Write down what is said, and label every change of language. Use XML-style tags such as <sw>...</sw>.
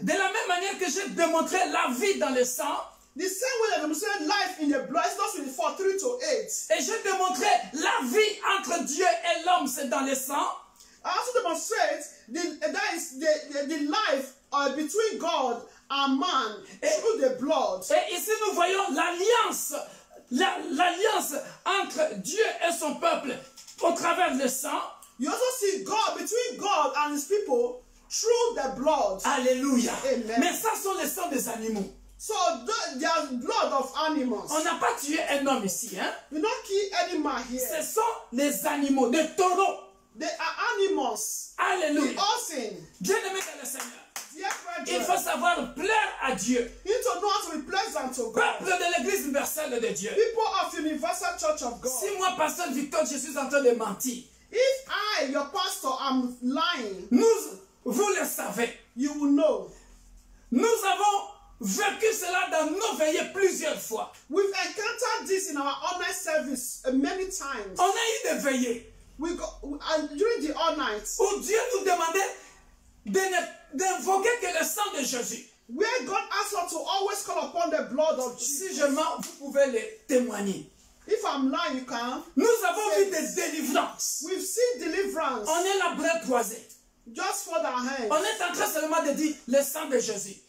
<fr>De la même manière que j'ai démontré la vie dans le sang,</fr> <en>The same way that demonstrated life in the blood, Exodus 24, 3 to 8.</en> <fr>et j'ai démontré la vie entre Dieu et l'homme, c'est dans le sang.</fr> <en>I also demonstrate the life between God and man through the blood.</en> <fr>Et ici nous voyons l'alliance, l'alliance entre Dieu et son peuple au travers le sang.</fr> <en>You also see God between God and his people through the blood.</en> <fr>Alléluia.</fr> <en>Amen.</en> <fr>Mais ça sont les sangs des animaux.</fr> <en>So there's blood of animals.</en> <fr>On n'a pas tué un homme ici, hein?</fr> <en>We not kill any man here.</en> <fr>Ce sont les animaux, des taureaux.</fr> <en>They are animals.</en> <fr>Alléluia.</fr> <en>The oxen.</en> <fr>Bien-aimé dans le Seigneur,</fr> <en>Dear</en> <fr>il</fr> <en>brethren,</en> <fr>faut savoir plaire à Dieu.</fr> <en>you need to know how to be pleasant to God.</en> <fr>Peuple de l'Église universelle de Dieu.</fr> <en>People of Universal Church of God.</en> <fr>Si moi, pasteur Victor, je suis en train de mentir,</fr> <en>If I, your pastor, am lying,</en> <fr>vous le savez.</fr> <en>you will know.</en> <fr>Nous avons vécu cela dans nos veillées plusieurs fois.</fr> <en>We've encountered this in our online service many times.</en> <fr>On a eu des veillées</fr> <en>During the all night,</en> <fr>où Dieu nous demandait d'invoquer que le sang de Jésus.</fr> <en>where God asks us to always call upon the blood of</en> <fr>Si</fr> <en>Jesus.</en> <fr>je mens, vous pouvez le témoigner.</fr> <en>If I'm lying, you can.</en> <fr>Nous avons vu des délivrances.</fr> <en>We've seen deliverance.</en> <fr>On est la bras croisée.</fr> <en>Just for our hands.</en> <fr>On est en train seulement de dire le sang de Jésus.</fr>